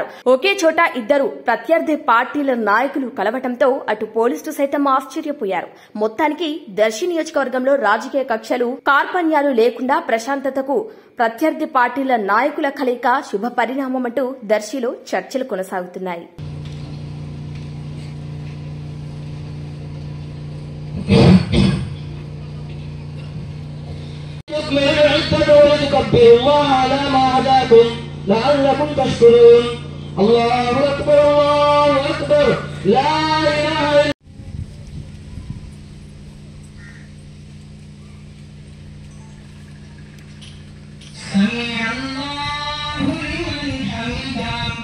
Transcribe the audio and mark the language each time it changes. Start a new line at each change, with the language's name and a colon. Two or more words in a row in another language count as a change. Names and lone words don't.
Telugu: ఒకే చోట ఇద్దరు ప్రత్యర్థి పార్టీల నాయకులు కలవటంతో అటు పోలీసులు సైతం ఆశ్చర్యపోయారు. మొత్తానికి దర్శి నియోజకవర్గంలో రాజకీయ కక్షలు, కార్పణ్యాలు లేకుండా ప్రశాంతతకు ప్రత్యర్థి పార్టీల నాయకుల కలయిక శుభ పరిణామమంటూ దర్శిలో చర్చలు కొనసాగుతున్నాయి.
Arabic: لتكبروا الله على ما هداكم لعلكم تشكرون. الله أكبر الله أكبر لا إله إلا سمع الله لمن حمده.